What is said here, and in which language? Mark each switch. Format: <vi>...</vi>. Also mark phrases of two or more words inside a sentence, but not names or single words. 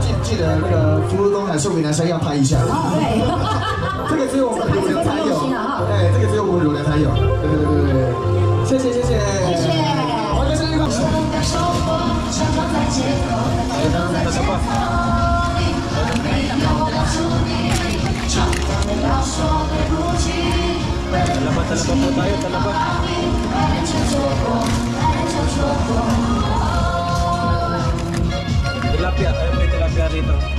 <zh>记得那个福如东海宋美男生要拍一下。哦，对，这个只有我们乳牛才有，这么用心啊哈哎，这个只有我们乳牛才有。对对对对对，谢谢谢谢，谢谢。我的生日快乐！</zh> <tl>Talaba po tayo, talaba. Tilapia, ayun may tilapia rito.</tl>